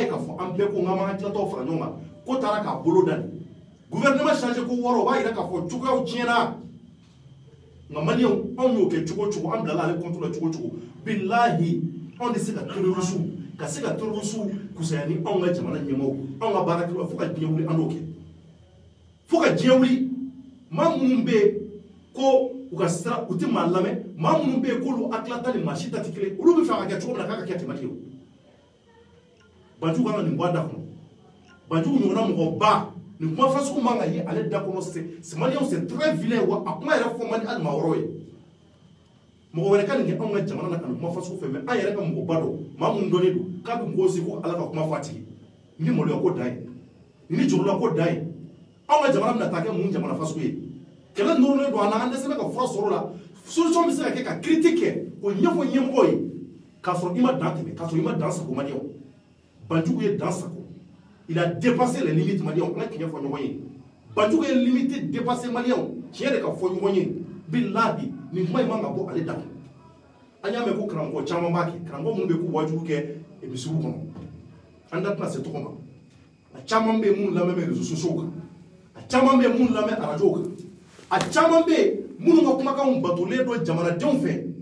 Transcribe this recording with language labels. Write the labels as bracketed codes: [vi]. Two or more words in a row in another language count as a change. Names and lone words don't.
[bm] k'a fɔ an bɛɛ ko n k'an m'an hakilatɔw fara ɲɔgɔn kan ko taara k'a bolo da nin [fr] gouvernement changé [bm] ko wɔɔrɔ o b'a yira k'a fɔ cogoyaw tiɲɛna nka maliyɛnw anw y'o kɛ cogo o cogo an bilala ale compte la cogo o cogo bilahi anw tɛ se ka terroriste ka se ka terroriste kusaya ni anw ka jamana ɲɛmaaw anw ka baarakɛlaw fo ka diɲɛ wuli an n'o kɛ fo ka diɲɛ wuli maa minnu bɛ yen ko u ka sira u tɛ maa lamɛn maa minnu bɛ yen k'olu hakilila ta ni maa si ta tɛ kelen olu bɛ fɛ ka kɛ cogo min na k'a ka kɛ ten Mali ye banjugu kan ka nin bɔ a da kɔnɔ banjugu ɲɔgɔnna mɔgɔba nin kuma fasugu man ka ye ale da kɔnɔ maliyɛnw [fr] c'est très vilain [bm] wa a kuma yɛrɛ fɔ man di hali maa wɛrɛw ye mɔgɔ wɛrɛ ka nin kɛ anw ka jamana na ka nin kuma fasugu fɛ mɛ an yɛrɛ ka mɔgɔba dɔ maa minnu dɔnnen don k'a bɛ mɔgɔw se ko ala ka kuma fɔ a tigi ni maloya ko dan ye ni jurula ko dan ye anw ka jamana bɛna taa kɛ mun jamana fasugu ye kɛlɛ nɔrɔlen don a na an dɛsɛ bɛ ka fura sɔrɔ o la solution bɛ se ka kɛ ka critique kɛ k'o ɲɛfɔ ɲɛmɔgɔw ye k'a sɔrɔ i ma dan tɛmɛ k'a sɔrɔ i ma dan sago maliyɛnw banjugu ye dan sago [fr] il a dépassé les limites [bm] maliyɛnw an ka tiɲɛ fɔ ɲɔgɔn ye banjugu ye [fr] limite dépassé [bm] maliyɛnw tiɲɛ de ka fɔ ɲɔgɔn ye bilahi nin kuma in man ka bɔ ale da an y'a mɛn ko karamɔgɔ caman b'a kɛ karamɔgɔ minnu bɛ k'u wajibu kɛ misiw kɔnɔ an da tɛna se tɔgɔ ma a caman bɛ yen minnu lamɛn bɛ [fr] réseaux sociaux [bm] kan a caman bɛ yen minnu lamɛn arajow kan a caman bɛ yen minnu ka kumakanw batolen don jamanadenw fɛ